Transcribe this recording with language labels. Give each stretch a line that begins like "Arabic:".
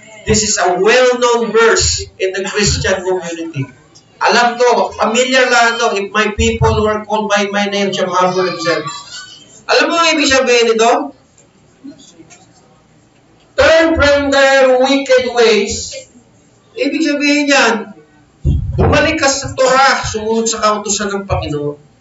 English: This is a well-known verse in the Christian community.
Filipino: Alam to, familiar lang to.
English: If my people who are called by my name shall humble themselves.
Filipino: Alam mo ang ibig sabihin nito?
English: Turn from their wicked ways.
Filipino: Ibig sabihin yan, bumalik ka sa Torah, sumunod sa kautusan ng Panginoon.